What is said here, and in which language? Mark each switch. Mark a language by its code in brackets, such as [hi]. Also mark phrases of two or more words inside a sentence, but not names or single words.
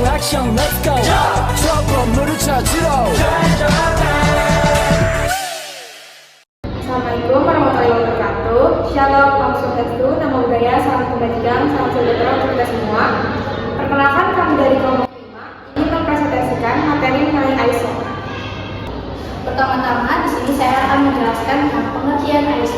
[ko] 미션 [en] let's go [ko] 저 건물을 찾으러 [ar] السلام عليكم ورحمة الله وبركاته. [id] Shalom, [sa] ॐ स्वस्त्यस्तु, [pi] Namo Buddhaya, [id] salam kebajikan, salam sejahtera untuk kita semua. Perkenalkan, kami dari kelompok 5 ingin mempresentasikan materi mengenai ISO. Pertama-tama di sini saya akan menjelaskan tentang pengertian ISO.